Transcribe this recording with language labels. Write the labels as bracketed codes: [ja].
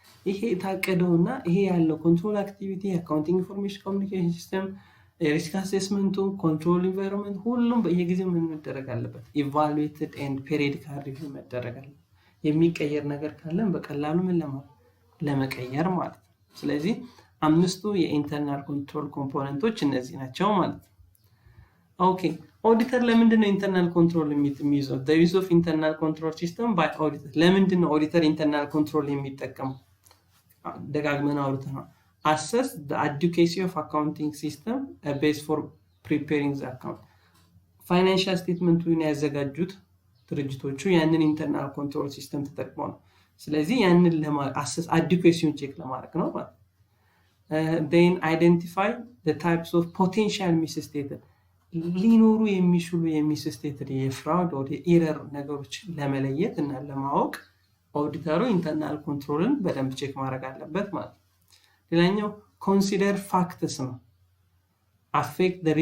[am] ይሄ ታቀደውና ይሄ ያለው ኮንትሮል አክቲቪቲ አካውንቲንግ ኢንፎርሜሽን ኮሙኒኬሽን ሲስተም ሪስክ አሴስመንቱ ኮንትሮል ኢንቫይሮንመንት ሁሉም በየጊዜው ምን መደረግ አለበት ኢቫሉዌትድ ኤንድ ፔሪዮዲካል ሪቪው መደረግ አለበት የሚቀየር ነገር ካለን በቀላሉ ምን ለመቀየር ማለት ስለዚህ አምስቱ የኢንተርናል ኮንትሮል ኮምፖነንቶች እነዚህ ናቸው ማለት [en] Okay, auditor [am] ለምንድን ነው [en] internal control [am] የሚይዘው? [en] The use of internal control system by auditor [am] ለምንድን ነው [en] auditor internal control [am] የሚጠቀመው? ደጋግመን አውርተናል። [en] Assess the adequacy of accounting system, a base for preparing the account. [am] ፋይናንሻል ስቴትመንቱን ያዘጋጁት ድርጅቶቹ ያንን ኢንተርናል ኮንትሮል ሲስተም ተጠቅመው ነው። ስለዚህ ያንን ለማሰስ አዲኩዌሲውን ቼክ ለማድረግ ነው ማለት [en] then identify the types of potential misstated [am] ሊኖሩ የሚችሉ የሚስስቴትድ የፍራውድ or የኤረር ነገሮች ለመለየት እና ለማወቅ ኦዲተሩ ኢንተርናል ኮንትሮልን በደንብ ቼክ ማድረግ አለበት ማለት ነው። ሌላኛው [en] consider factors [am] ነው affect